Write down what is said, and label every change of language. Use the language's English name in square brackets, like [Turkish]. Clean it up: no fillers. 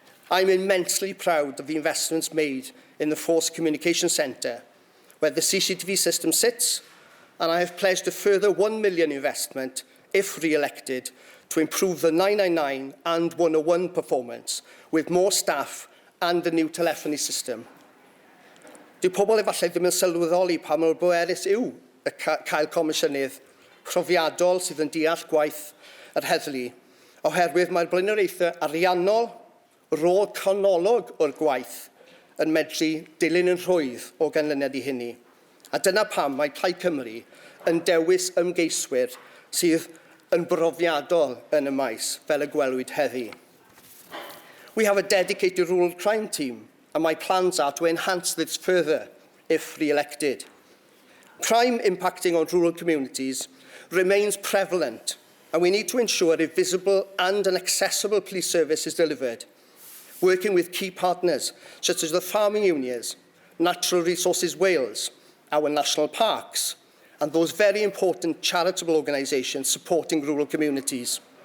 [English] I'm immensely proud of the investments made in the Force Communication Centre, where the CCTV system sits, and I have pledged a further £1 million investment, if re-elected, to improve the 999 and 101 performance, with more staff and a new telephony system. [Welsh] Dyw pobl efallai ddim yn sylweddoli pa mor bwerus yw y cael Comisiynydd profiadol sydd yn deall gwaith yr heddlu, oherwydd mae'r blaenoriaethau ariannol, rôl canolog o'r gwaith yn medru dilyn yn rhwydd o ganlyniad I hynny. A dyna pam mae Plaid Cymru yn dewis ymgeiswyr sydd yn brofiadol yn y maes, fel y gwelwyd heddi. [English] We have a dedicated rural crime team, and my plans are to enhance this further if re-elected. Crime impacting on rural communities remains prevalent, and we need to ensure a visible and an accessible police service is delivered, working with key partners such as the farming unions, Natural Resources Wales, our national parks, and those very important charitable organisations supporting rural communities.